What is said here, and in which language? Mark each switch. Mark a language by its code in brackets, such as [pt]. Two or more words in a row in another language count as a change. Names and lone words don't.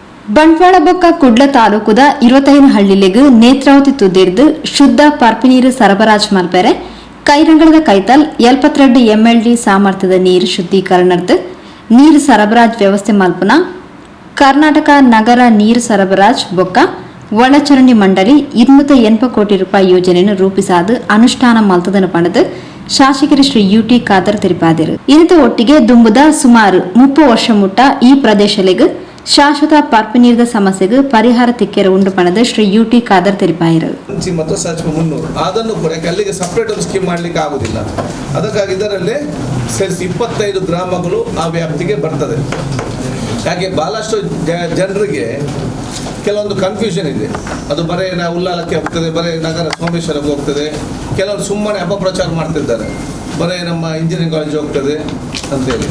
[tcy] ಬಂಟ್ವಾಳ ಬೊಕ್ಕ ಕುಡ್ಲ ತಾಲೂಕುದ 25 ಹಳ್ಳಿಲೆಗ್ ನೇತ್ರಾವತಿ ತುದಿರ್ದು ಶುದ್ಧ ಪರ್ಪಿ ನೀರು ಸರಬರಾಜು ಮಲ್ಪೆರೆ ಕೈರಂಗಳದ ಕೈತಲ್ 72 MLD ಸಾಮರ್ಥ್ಯದ ನೀರು ಶುದ್ಧೀಕರಣರ್ದು ನೀರು ಸರಬರಾಜು ವ್ಯವಸ್ಥೆ ಮಲ್ಪನ ಕರ್ನಾಟಕ ನಗರ ನೀರು ಸರಬರಾಜು ಬೊಕ್ಕ ಒಳಚರಂಡಿ ಮಂಡಳಿ 280 ಕೋಟಿ ರೂಪಾಯಿ ಯೋಜನೆಯನ್ನು ರೂಪಿಸಾದು ಅನುಷ್ಠಾನ ಮಲ್ತದನ್ನು ಪಡೆದು ಶಾಸಕರು ಶ್ರೀ ಯುಟಿ ಖಾದರ್ ತಿಳಿಪಾದರು. ಇದರ ಒಟ್ಟಿಗೆ ದುಂಬುದ ಸುಮಾರು 30 ವರ್ಷ ಮುಟ್ಟ ಈ ಪ್ರದೇಶಲೆಗ್ ಶಾಶ್ವತ ಪರ್ಪಿ ನೀರಿನ ಸಮಸ್ಯೆಗೆ ಪರಿಹಾರ ತಿಕ್ಕೆರೆ ಉಂಡು ಪಣದ ಶ್ರೀ ಯುಟಿ ಖಾದರ್ ತಿಳಿಪಾಯಿರು. [kn] ಮತ್ತು ಸರ್ಚ್ 300 ಅದನ್ನು ಕೂಡ ಅಲ್ಲಿಗೆ ಸಪರೇಟ್ ಒಂದು ಸ್ಕೀಮ್ ಮಾಡಲಿಕ್ಕೆ ಆಗುದಿಲ್ಲ. ಅದಕ್ಕಾಗಿ ಇದರಲ್ಲಿ ಸೇರಿಸಿ 25 ಗ್ರಾಮಗಳು ಆ ವ್ಯಾಪ್ತಿಗೆ ಬರ್ತದೆ. ಯಾಕೆ ಬಹಳಷ್ಟು ಜನರಿಗೆ ಕೆಲವೊಂದು ಕನ್ಫ್ಯೂಷನ್ ಇದೆ. ಅದು ಬರೇ ಉಲ್ಲಾಲಕ್ಕೆ ಹೋಗ್ತದೆ, ಬರೇ ನಗರ ಸೋಮೇಶ್ವರಕ್ಕೆ ಹೋಗ್ತದೆ, ಕೆಲವರು ಸುಮ್ಮನೆ ಅಪಪ್ರಚಾರ ಮಾಡ್ತಿದ್ದಾರೆ, ಬರೇ ನಮ್ಮ [en] engineering college [kn] ಹೋಗ್ತದೆ ಅಂತೇಳಿ.